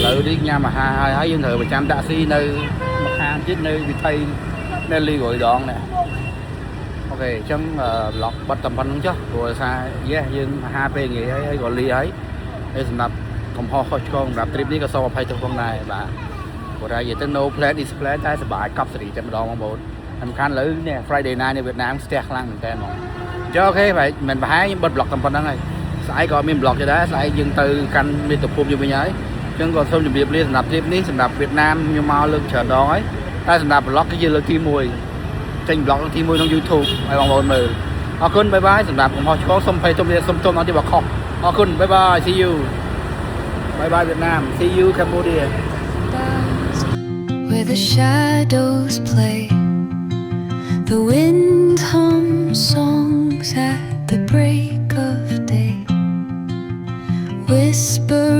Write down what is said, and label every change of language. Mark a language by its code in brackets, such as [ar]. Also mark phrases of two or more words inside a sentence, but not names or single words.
[km] ទីញ៉ាំអាហារហើយយើងត្រូវប្រចាំដាក់ស៊ីនៅម្ខាងទៀតនៅវិថីនៅលីរួយដងនេះអូខេអញ្ចឹងប្លុកបិទតែប៉ុណ្្នឹងចុះព្រោះថាយើងអាហារពេលងាយហើយក៏លី ហើយសម្រាប់កំហុសខុសឆ្គងសម្រាប់ trip នេះក៏សូមអភ័យទោសផងដែរបាទព្រោះថានិយាយទៅ [en] no plan is plan [km] តែសប្បាយកប់សេរីតែម្ដងបងប្អូន សំខាន់លើនេះ [en] Friday night [km] នៅវៀតណាមស្ទះខ្លាំងមែនតើហ្មងចុះអូខេបាទមិនប្រហែលខ្ញុំបិទ blog តែប៉ុណ្្នឹងហើយស្អែកក៏មាន blog ទៀតដែរស្អែកយើងទៅកាន់មាតុភូមិយើងវិញហើយអញ្ចឹងក៏សូមជម្រាបលាសម្រាប់ trip នេះសម្រាប់វៀតណាមខ្ញុំមកលើកច្រើនដងហើយតែសម្រាប់ blog គឺជាលើកទី1ចេញ blog លើកទី1ក្នុង YouTube ឲ្យបងប្អូនមើលអរគុណបាយបាយសម្រាប់កំហុសឆ្គងសូមអភ័យទោសសូមទោសអត់ទីបើខុសអរគុណបាយបាយ [en] see you [km] បាយបាយវៀតណាម [en] see you Cambodia where the shadows play, the wind hums songs at the break of day, whisper